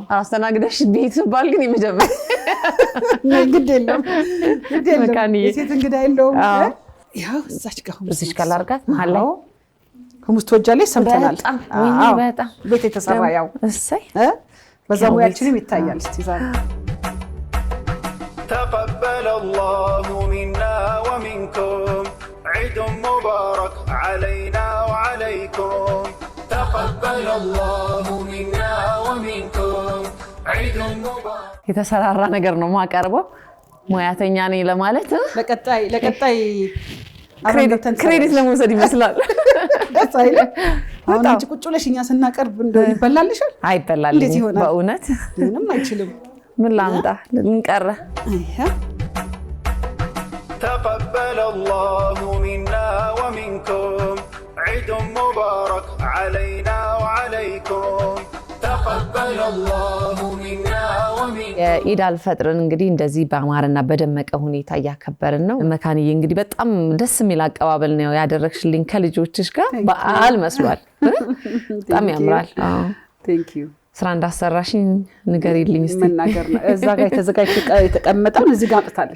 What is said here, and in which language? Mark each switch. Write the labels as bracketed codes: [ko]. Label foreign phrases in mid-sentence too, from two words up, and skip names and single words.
[am] አስተናግደሽ ቤት ባል ግን የመጀመሪያ ግድ የለም የሴት እንግዳ የለውም። ያው እዛች ጋር ላድርጋት መሀል ላይ ሁሙስ ትወጃለሽ ሰምተናል። በጣም ቤት የተሰራ ያው እሰይ በዛ ሙያችንም ይታያል። እስቲ ዛሬ [ar] تقبل الله منا ومنكم عيد مبارك علينا وعليكم تقبل الله منا ومنكم عيد مبارك [am] የተሰራራ ነገር ነው ማቀርበው። ሙያተኛ ነኝ ለማለት ለቀጣይ ክሬዲት ለመውሰድ ይመስላል። ደስ አይልም? አሁን አንቺ ቁጭ ብለሽ እኛ ስናቀርብ እንደው ይበላልሻል? አይበላልኝ በእውነት ምንም አይችልም። ምን ላምጣ? ምን ቀረ? [ar] تقبل الله منا ومنكم عيد مبارك علينا وعليكم تقبل الله منا ومنكم [am] የኢድ አልፈጥርን እንግዲህ እንደዚህ በአማረና በደመቀ ሁኔታ እያከበርን ነው። መካኒዬ እንግዲህ በጣም ደስ የሚል አቀባበል ነው ያደረግሽልኝ ከልጆችሽ ጋር። በዓል መስሏል። በጣም ያምራል። [en] Thank you። [am] ስራ እንዳሰራሽኝ ንገሪልኝ እስቲ። መናገር ነው እዛ ጋር የተዘጋጀ የተቀመጠው እዚህ ጋር አምጥታለች።